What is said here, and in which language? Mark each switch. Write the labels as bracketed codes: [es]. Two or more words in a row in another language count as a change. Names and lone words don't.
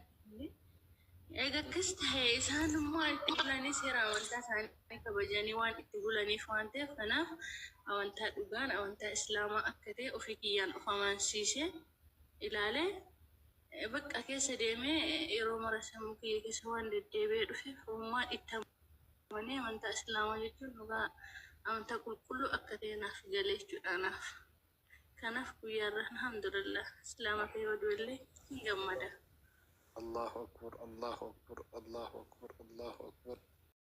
[om] Egaa akkas ta'e isaan immoo itti bulanii seera amantaa isaanii kabajanii waan itti bulaniif waan ta'eef kanaaf amantaa dhugaan amantaa islaamaa akka ta'e ofii kiyyaan of amansiisee ilaalee bakka keessa deemee yeroo mara sammuu kiyya keessa waan deddeebi'ee dhufeef uumaan itti amanee amantaa islaamaa jechuun dhugaa amantaa qulqulluu akka ta'e naaf galee jechuudhaanaaf. Kanaaf guyyaarra alhamdulillah islaama ta'e oduu illee hin gammada. [ar] الله أكبر الله أكبر الله أكبر الله أكبر